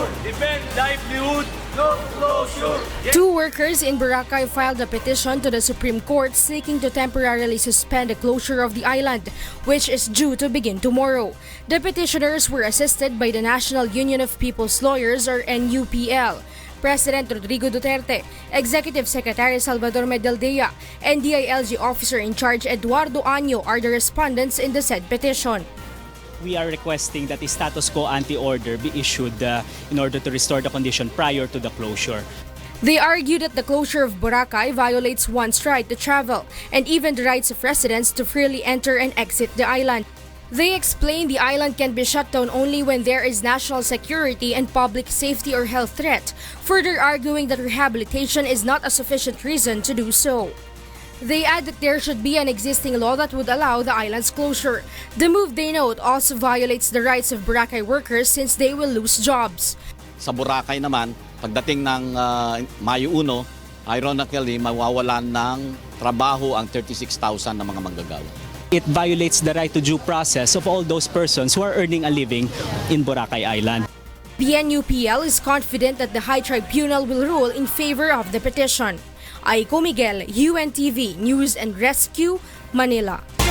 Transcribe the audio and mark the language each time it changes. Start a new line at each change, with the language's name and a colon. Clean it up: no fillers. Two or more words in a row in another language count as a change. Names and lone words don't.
English: Defend livelihood! No closure! Two workers in Boracay filed a petition to the Supreme Court seeking to temporarily suspend the closure of the island, which is due to begin tomorrow. The petitioners were assisted by the National Union of People's Lawyers, or NUPL, President Rodrigo Duterte, Executive Secretary Salvador Medaldea, and DILG Officer in Charge Eduardo Año are the respondents in the said petition. We are requesting that a status quo ante-order be issued in order to restore the condition prior to the closure. They argue that the closure of Boracay violates one's right to travel and even the rights of residents to freely enter and exit the island. They explain the island can be shut down only when there is national security and public safety or health threat, further arguing that rehabilitation is not a sufficient reason to do so. They add that there should be an existing law that would allow the island's closure. The move, they note, also violates the rights of Boracay workers since they will lose jobs.
Filipino: Sa Boracay naman, pagdating ng Mayo 1, ironically, mawawalan ng trabaho ang 36,000 na mga manggagawa.
English: It violates the right to due process of all those persons who are earning a living in Boracay Island. The NUPL is confident that the High Tribunal will rule in favor of the petition. Aiko Miguel, UNTV News and Rescue, Manila.